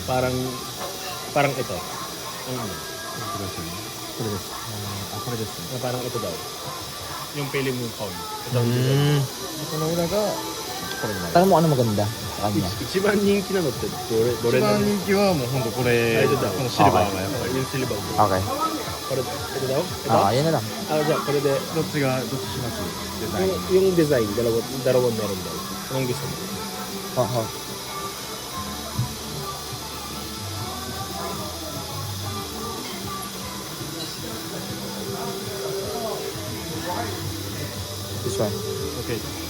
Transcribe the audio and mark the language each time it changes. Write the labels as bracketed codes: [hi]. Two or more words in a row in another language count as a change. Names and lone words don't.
[tl] Parang ito. Ano? Parang ito daw. Yung pili mong phone. Ito ang design. Tanong mo ano maganda sa kanya. [ja] 一番人気なのってどれなの？一番人気はもう本当これ、あれだこのシルバーがやっぱり。 [tl] yung silver. Okay. これ daw? Ito? Yan na lang. [ja] じゃあこれでどっちしますデザイン。 [tl] yung design dalawang meron daw. Anong gusto mo? [en] This one. Okay.